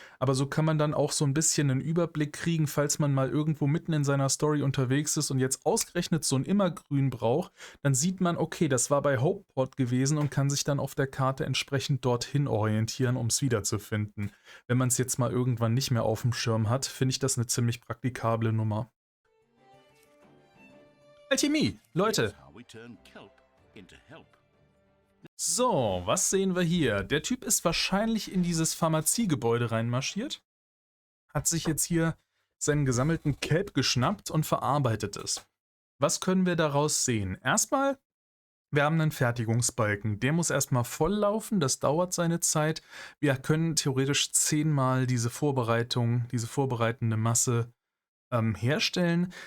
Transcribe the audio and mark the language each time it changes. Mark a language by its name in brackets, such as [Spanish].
[German] Aber so kann man dann auch so ein bisschen einen Überblick kriegen, falls man mal irgendwo mitten in seiner Story unterwegs ist und jetzt ausgerechnet so ein Immergrün braucht, dann sieht man, okay, das war bei Hopepot gewesen und kann sich dann auf der Karte entsprechend dorthin orientieren, um es wiederzufinden. Wenn man es jetzt mal irgendwann nicht mehr auf dem Schirm hat, finde ich das eine ziemlich praktikable Nummer. Alchemie, Leute! [English] How we turn kelp into help. [German] So, was sehen wir hier? Der Typ ist wahrscheinlich in dieses Pharmaziegebäude reinmarschiert, hat sich jetzt hier seinen gesammelten Kelp geschnappt und verarbeitet es. Was können wir daraus sehen? Erstmal, wir haben einen Fertigungsbalken. Der muss erstmal voll laufen, das dauert seine Zeit. Wir können theoretisch 10-mal diese Vorbereitung, diese vorbereitende Masse herstellen.